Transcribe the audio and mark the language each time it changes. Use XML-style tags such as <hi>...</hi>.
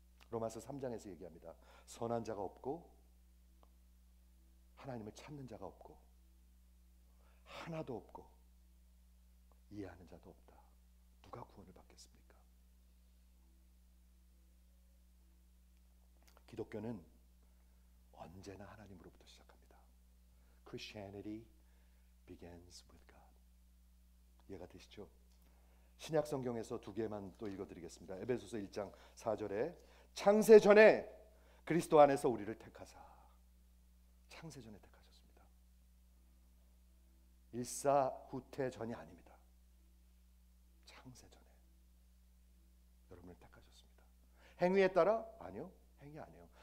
<ko>로마서 3장에서 얘기합니다. 선한 자가 없고 하나님을 찾는 자가 없고 하나도 없고 이해하는 자도 없다. 누가 구원을 받겠습니까? 기독교는 언제나 하나님으로부터 시작합니다.</ko> <en>Christianity begins with God.</en> <ko>이해가 되시죠? 신약 성경에서 두 개만 또 읽어드리겠습니다. 에베소서 1장 4절에 창세 전에 그리스도 안에서 우리를 택하사. 창세 전에 택하셨습니다. 일사후퇴 전이 아닙니다. 창세 전에 여러분을 택하셨습니다. 행위에 따라? 아니요. 행위 아니에요.</ko>